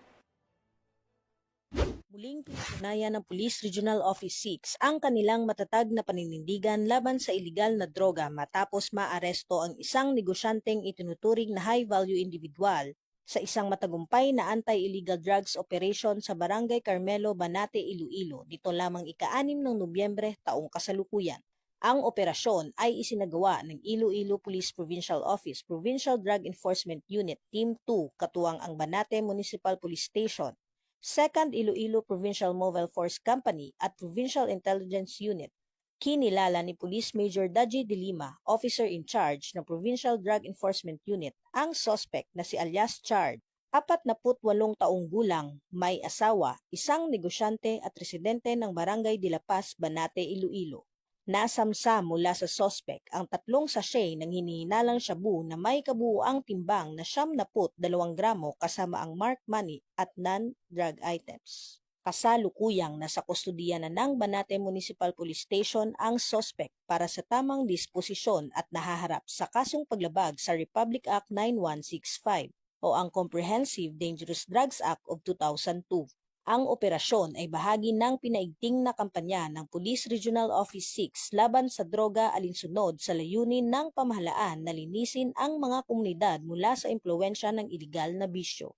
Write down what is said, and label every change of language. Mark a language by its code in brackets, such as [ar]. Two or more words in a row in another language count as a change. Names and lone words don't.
[tl] Muling pinatunayan ng Police Regional Office 6 ang kanilang matatag na paninindigan laban sa iligal na droga matapos maaresto ang isang negosyanteng itinuturing na [en] high-value individual [tl] sa isang matagumpay na [en] anti-illegal drugs operation [tl] sa Barangay Carmelo, Banate, Iloilo nito lamang ika-6 ng Nobyembre taong kasalukuyan. Ang operasyon ay isinagawa ng Iloilo Police Provincial Office Provincial Drug Enforcement Unit Team 2 katuwang ang Banate Municipal Police Station, 2nd Iloilo Provincial Mobile Force Company at Provincial Intelligence Unit. Kinilala ni Police Major Daji de Lima, Officer in Charge ng Provincial Drug Enforcement Unit, ang suspect na si alias Chard, 48 taong gulang, may asawa, isang negosyante at residente ng Barangay de la Paz, Banate, Iloilo. Nasamsa mula sa suspect ang 3 sachet ng hinihinalang shabu na may kabuuang timbang na 72 gramo kasama ang [en] marked money [tl] at [en] non-drug items. [tl] Kasalukuyang nasa kustudiya na ng Banate Municipal Police Station ang suspect para sa tamang disposisyon at nahaharap sa kasong paglabag sa Republic Act 9165 o ang Comprehensive Dangerous Drugs Act of 2002. Ang operasyon ay bahagi ng pinaigting na kampanya ng Police Regional Office 6 laban sa droga alinsunod sa layunin ng pamahalaan na linisin ang mga komunidad mula sa impluwensya ng iligal na bisyo.